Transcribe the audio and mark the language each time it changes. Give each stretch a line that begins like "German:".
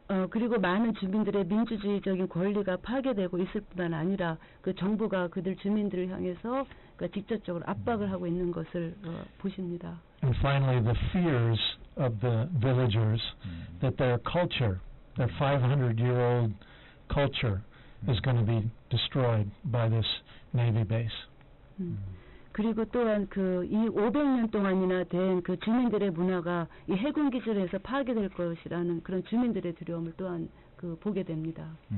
Korean: 그리고 많은 주민들의 민주주의적인 권리가 파괴되고 있을 뿐만 아니라 정부가 그들 주민들을 향해서 직접적으로 압박을 하고 있는 것을 보십니다.
English: And finally, the fears of the villagers that their culture, their 500-year-old culture, is going to be destroyed by this Navy base.
Korean: 그리고 또한 이 500년 동안이나 된 주민들의 문화가 이 해군 기지에서 파괴될 것이라는 그런 주민들의 두려움을 또한 보게 됩니다.